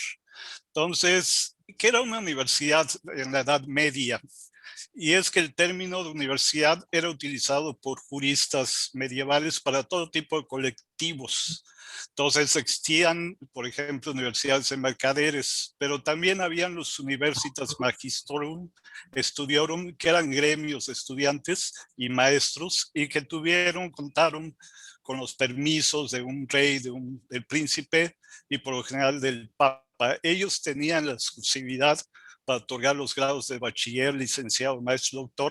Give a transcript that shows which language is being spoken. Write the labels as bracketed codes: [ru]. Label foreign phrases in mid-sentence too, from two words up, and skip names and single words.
[es] Entonces, ¿qué era una universidad en la Edad Media? Y es que el término de universidad era utilizado por juristas medievales para todo tipo de colectivos. Entonces existían, por ejemplo, universidades de mercaderes, pero también habían los [la] universitas magistrorum, studiorum, [es] que eran gremios de estudiantes y maestros y que contaron con los permisos de un rey, del príncipe y por lo general del papa. Ellos tenían la exclusividad para otorgar los grados de bachiller, licenciado, maestro, doctor.